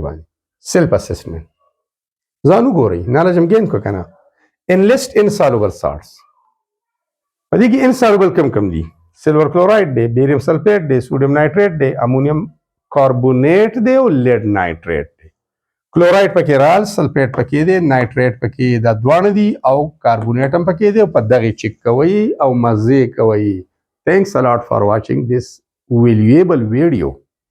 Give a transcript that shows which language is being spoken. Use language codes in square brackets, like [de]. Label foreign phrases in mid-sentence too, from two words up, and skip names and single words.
[ps] باندې [en] self assessment [ps] ځان وګورئ نالج هم ګین کړو که نه [en] enlist insoluble salts [ps] په دې کې انسالوبل کم دي [en] silver chloride [ps] دی [en] barium sulfate [ps] دی [en] sodium nitrate [ps] دی [en] ammonium carbonate [ps] دی او [en] lead nitrate [ps] دی کلورایډ پکې رال سلفیټ پکې دی نایټریټ پکې دا دواړه دي او کاربونیټ هم پکې دی او په دغې چک کوئ او مزې کوئ [en] Thanks a lot for watching this valuable video.